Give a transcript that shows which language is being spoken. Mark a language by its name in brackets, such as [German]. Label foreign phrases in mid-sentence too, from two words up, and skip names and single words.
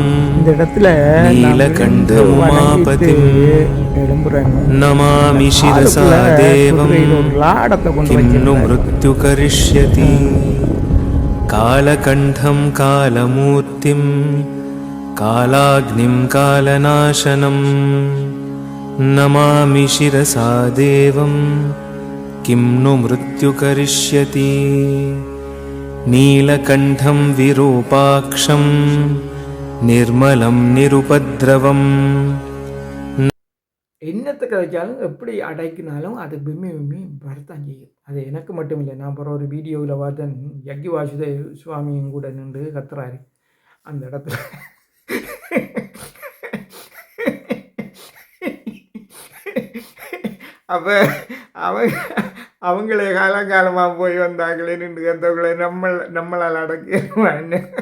[Tamil] இந்த இடத்துல [Sanskrit] नीलकण्ठं उमापतिं नमामि शिरसा देवं किं नु मृत्यु करिष्यति कालकण्ठं कालमूर्तिं कालाग्निं कालनाशनं नमामि शिरसा देवं किं नु मृत्यु करिष्यति नीलकण्ठं विरूपाक्षं निर्मलं निरुपद्रवम् [Tamil] என்னத்தை கதைச்சாலும் எப்படி அடைக்கினாலும் அது பிம்மி பிம்மி வரத்தான் செய்யும். அது எனக்கு மட்டும் இல்லை. நான் அப்புறம் ஒரு வீடியோவில் பார்த்தேன், யக்கி வாசுதேவ் சுவாமியும் கூட நின்று கத்துறாரு அந்த இடத்துல. அப்போ அவங்களே காலங்காலமாக போய் வந்தாங்களே நின்று கத்தவங்களே நம்மளால் அடக்கிடுவான்னு.